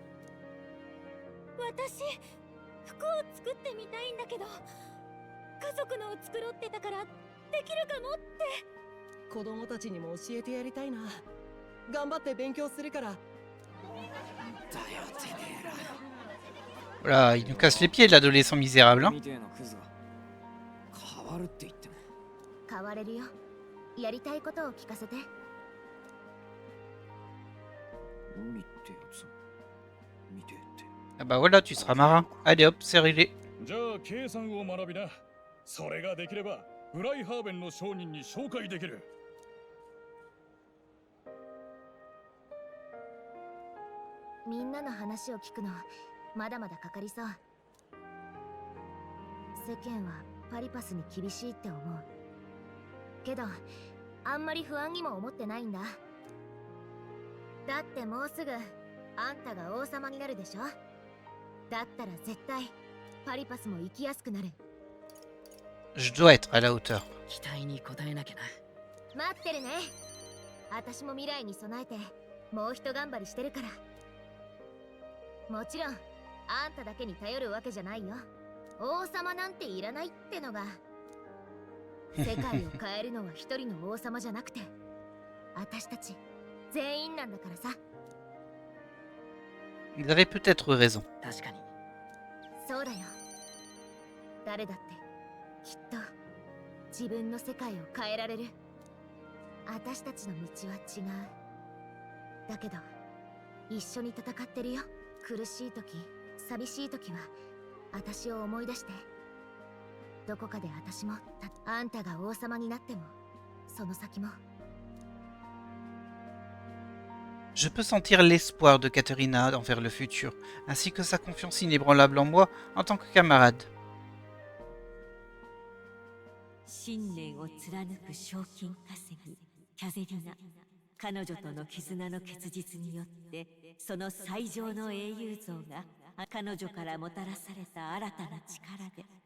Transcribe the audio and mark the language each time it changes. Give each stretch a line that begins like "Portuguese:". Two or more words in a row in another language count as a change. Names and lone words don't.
Japanese: 私服を作ってみたいんだけど、家族のを作ろうってたからできるかもって。子供たちにも教えてやりたいな。頑張って勉強するから。だよてめえら。
French: Voilà, il nous casse les pieds l'adolescent misérable. Hein.
Japanese: みてえなクズが変わるって言っても。変われるよ。やりたいことを聞かせて。海ってやつ見てって。
French: Ah bah voilà, tu seras marin. Allez hop, c'est réglé.
Japanese: じゃあ計算を学びな。それができればブライハーベンの商人に紹介できる。みんなの話を聞くのまだまだかかりそう。世間はパリパスに厳しいって思うけど、あんまり不安にも思ってないんだ。だってもうすぐあんたが王様になるでしょ。だったら絶対パリパスも生きやすくなる。
French: Je dois être à la hauteur.
Japanese: 期待に応えなきゃな。待ってるね。私も未来に備えてもう一頑張りしてるから。もちろんあんただけに頼るわけじゃないよ。王様なんていらないってのが。世界を変えるのは一人の王様じゃなくて私たち全員なんだからさ。
French: Ils avaient peut-être raison.
Japanese: 確かに。そうだよ。誰だってきっと自分の世界を変えられる。私たちの道は違う。だけど一緒に戦ってるよ。苦しい時、寂しい時は私を思い出して。どこかで私もあんたが王様になってもその先も。
French: Je peux sentir l'espoir de Katerina envers le futur, ainsi que sa confiance inébranlable en moi en tant que camarade.
Japanese: 信念を貫く賞金稼ぎキャゼリナ。彼女との絆の結実によってその最上の英雄像が彼女からもたらされた新たな力で。